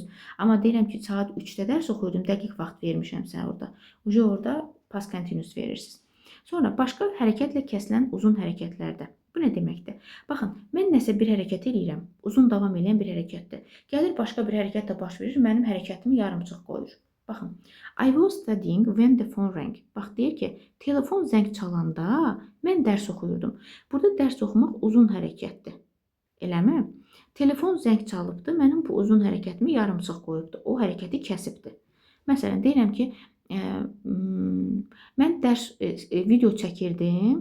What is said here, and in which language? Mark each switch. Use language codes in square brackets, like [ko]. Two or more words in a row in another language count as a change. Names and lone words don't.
[az] Amma deyirəm ki, saat 3-də dərs oxuyurdum, dəqiq vaxt vermişəm sən orada. Orada [en] past continuous [az] verirsiniz. Sonra başqa hərəkətlə kəsilən uzun hərəkətlərdə. Bu nə deməkdir? Baxın, mən nəsə bir hərəkət eləyirəm, uzun davam edən bir hərəkətdir. Gəlir başqa bir hərəkət də baş verir, mənim hərəkətimi yarımçıq qoyur. Baxın, [en] I was studying when the phone rang. [az] Bax, deyir ki, telefon zəng çalanda mən dərs oxuyurdum. Burada dərs oxumaq uzun hərəkətdir. Eləmi? Telefon zəng çalıbdı, mənim bu uzun hərəkətimi yarımçıq qoyubdu. O hərəkəti kəsibdi. Məsələn, deyirəm ki, mən video çəkirdim.